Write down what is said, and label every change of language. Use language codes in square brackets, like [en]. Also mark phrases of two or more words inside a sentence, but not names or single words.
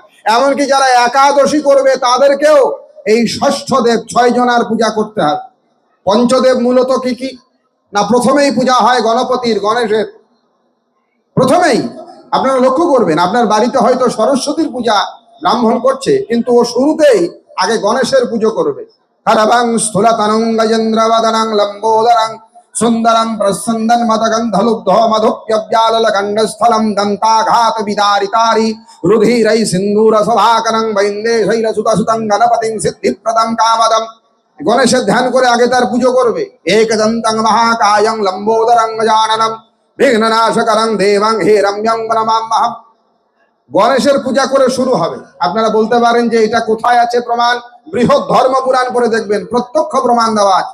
[bn] এমনকি যারা একাদশী করবে তাদেরকেও এই ষষ্ঠ দেব 6 জনার পূজা করতে হয়। পঞ্চদেব মূলত কি কি না, প্রথমেই পূজা হয় গণপতির, গণেশের প্রথমেই। আপনারা লক্ষ্য করবেন, আপনার বাড়িতে হয়তো সরস্বতীর পূজা ব্রাহ্মণ করছে, কিন্তু ও শুরুতেই আগে গণেশের পুজো করবে। [sa] হরবং স্থূলতনং গজেন্দ্রবদনং লম্বোদরং সুন্দরম প্রসন্দন মদগন্ধলুব্ধ মধুপ্যব্যাললগণ্ডস্থলম দন্তাঘাত বিদারিতারি রুধিরৈ সিন্ধুর সভাকরং বৈন্দেশৈর সুতসুতং গণপতিং সিদ্ধিপ্রদং কামদম। [bn] গণেশের ধ্যান করে আগে তার পুজো করবে। [sa] একদন্তং মহাকায়ং লম্বোদরং গজাননম বিঘ্ননাশকরং দেবং হিরণ্যং নমাম্যহম। [bn] গণেশের পূজা করে শুরু হবে। আপনারা বলতে পারেন যে এটা কোথায় আছে প্রমাণ? বৃহৎ ধর্ম পুরাণ করে দেখবেন, প্রত্যক্ষ প্রমাণ দেওয়া আছে।